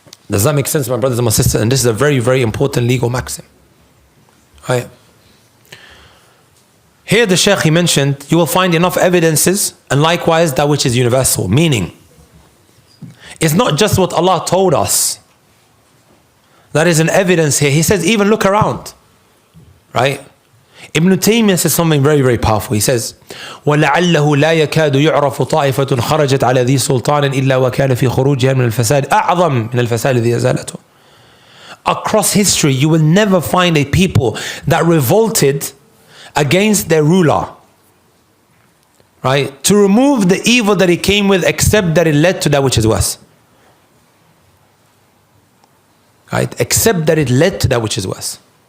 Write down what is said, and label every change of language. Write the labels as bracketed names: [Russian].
[English] Does that make sense, my brothers and my sisters? And this is a very, very important legal maxim. Right. Here the Shaykh, he mentioned, you will find enough evidences, and likewise that which is universal. Meaning, it's not just what Allah told us. That is an evidence here. He says, even look around. Right? Ibn Taymiyyah says something very, very powerful. He says, [Arabic] وَلَعَلَّهُ لَا يَكَادُ يُعْرَفُ طَائِفَةٌ خَرَجَتْ عَلَى ذِي سُلْطَانٍ إِلَّا وَكَانَ فِي خُرُوجِهَا مِنَ الْفَسَادِ أَعْظَمْ مِنَ الْفَسَادِ الَّذِي أَزَالَتْهُ. [English] Across history, you will never find a people that revolted against their ruler, right, to remove the evil that he came with, except that it led to that which is worse. Right? Except that it led to that which is worse.